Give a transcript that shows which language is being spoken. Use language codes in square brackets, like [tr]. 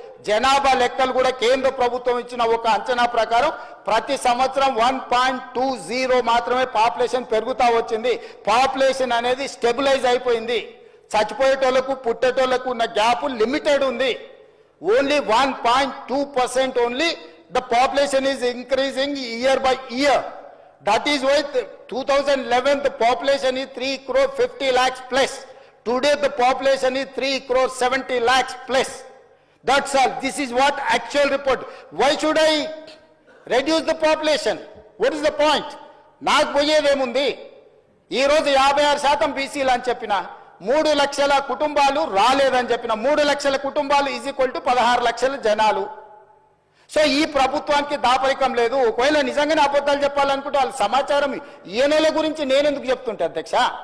[te] జనాభా లెక్కలు కూడా కేంద్ర ప్రభుత్వం ఇచ్చిన ఒక అంచనా ప్రకారం ప్రతి సంవత్సరం 1.20 మాత్రమే పాపులేషన్ పెరుగుతా వచ్చింది. పాపులేషన్ అనేది స్టెబిలైజ్ అయిపోయింది. చచ్చిపోయేటోళ్లకు పుట్టేటోళ్లకు ఉన్న గ్యాప్ లిమిటెడ్ ఉంది. [en] Only 1.2% only the population is increasing year by year. That is why 2011 the population is 3,50 lakhs plus. Today the population is 3,70 lakhs plus. That's all. This is what actual report. Why should I reduce the population? What is the point? [te] నాకు పోయేదేముంది? ఈ రోజు 56% బీసీలు అని చెప్పిన, 3 లక్షల కుటుంబాలు రాలేదని చెప్పిన, 3 లక్షల కుటుంబాలు [en] is equal to [te] 16 లక్షల జనాలు. సో ఈ ప్రభుత్వానికి దాపరికం లేదు. ఒకవేళ నిజంగానే అబద్ధాలు చెప్పాలనుకుంటే వాళ్ళ సమాచారం ఈయనల గురించి నేను ఎందుకు చెప్తుంటే అధ్యక్ష?